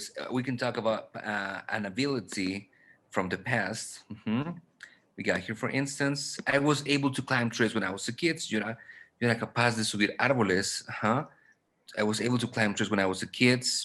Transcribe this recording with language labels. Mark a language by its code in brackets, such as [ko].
[en] We can talk about an ability from the past. We got here, for instance, I was able to climb trees when I was a kid. [es] Yo era capaz de subir árboles. [en] I was able to climb trees when I was a kid.